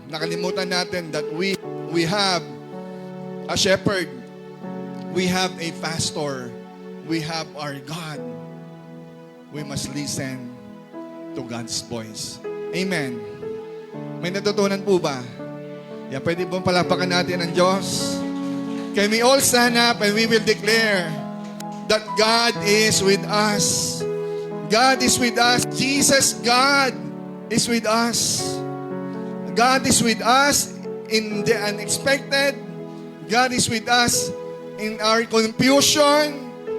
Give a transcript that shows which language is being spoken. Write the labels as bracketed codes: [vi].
[tl] Nakalimutan natin [en] that we have a shepherd. We have a pastor. We have our God. We must listen to God's voice. [tl] Amen. May natutunan po ba? Yeah, pwede pong palapakan natin ang Diyos. [en] Can we all stand up and we will declare that God is with us. God is with us. Jesus, God is with us. God is with us in the unexpected. God is with us in our confusion.